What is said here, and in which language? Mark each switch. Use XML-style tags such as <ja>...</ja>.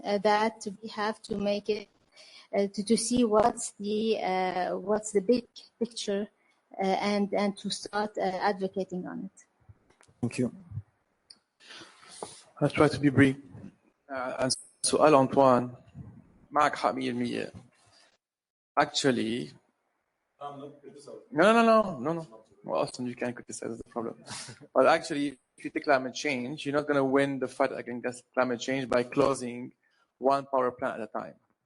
<en>That we have to make it to see what's the big picture and to start advocating on it. Thank you. I'll try to be brief.</en> <ar>سؤال Antoine, معك حق 100%.</ar> <en>Actually, no. Well, often you can't criticize the problem. But actually, if you take climate change, you're not going to win the fight against climate change by closing one power plant at a time.</en>